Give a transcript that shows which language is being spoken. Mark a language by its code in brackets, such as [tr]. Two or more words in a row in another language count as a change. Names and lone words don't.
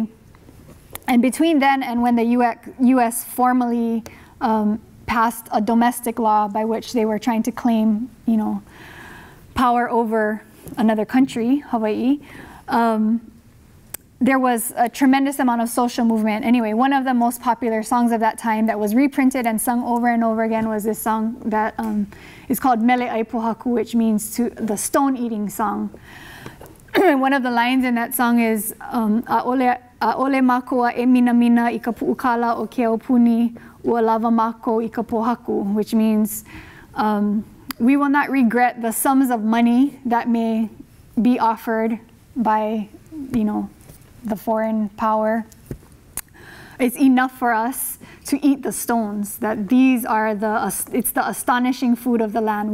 [en] And between then and when the US formally passed a domestic law by which they were trying to claim, you know, power over another country, Hawaii, there was a tremendous amount of social movement. Anyway, one of the most popular songs of that time that was reprinted and sung over and over again was this song that is called Mele Aipohaku, which means the stone-eating song. And one of the lines in that song is [haw] Aole makua e mina mina I ka pu'ukala o ke aupuni ua lava mako I ka pohaku, [en] which means we will not regret the sums of money that may be offered by, you know, the foreign power. It's enough for us to eat the stones, that these are it's the astonishing food of the land.